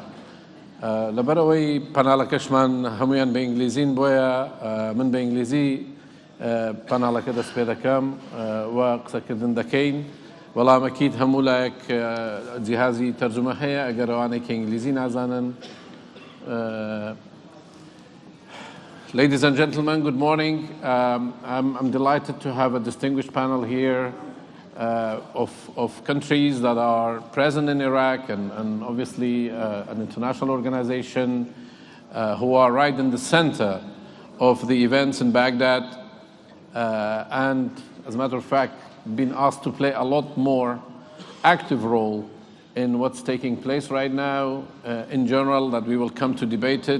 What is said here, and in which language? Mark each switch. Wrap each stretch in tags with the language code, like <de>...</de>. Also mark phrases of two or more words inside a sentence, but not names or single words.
<ckb>لەبەرەوەی پەناڵەکەشمان هەمویان بە ئینگلیزین بۆیە من بە ئینگلیزی پەناڵەکە دەست پێ دەکەم و قسەکردن دەکەین. وەڵامەکیت هەموو لایەک جیهازی تەرجمە هەیە ئەگەر ئەوانەی کە ئینگلیزی نازانن.</ckb> <en>Ladies and gentlemen, good morning. I'm delighted to have a distinguished panel here of countries that are present in Iraq and obviously an international organization who are right in the center of the events in Baghdad and, as a matter of fact, been asked to play a lot more active role in what's taking place right now in general, that we will come to debate it.</en>